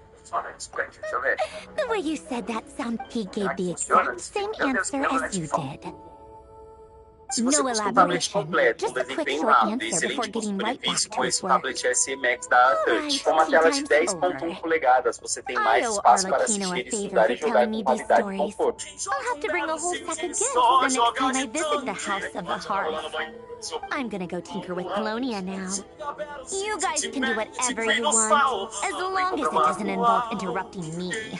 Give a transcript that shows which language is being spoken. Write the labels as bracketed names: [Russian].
[English] The way you said that sounded he gave the exact same answer as you did. [Portuguese] Se você busca um tablet completo com desempenho rápido e excelente custo-benefício com esse tablet SE Max da Touch, com uma tela de 10.1 polegadas, você tem mais espaço para assistir, estudar e jogar com qualidade e conforto. [English] I'll have to bring a whole sack of gifts the next time I visit the House of the Hearth. I'm gonna go tinker with Colonia now. You guys can do whatever you want, as long as it doesn't involve interrupting me.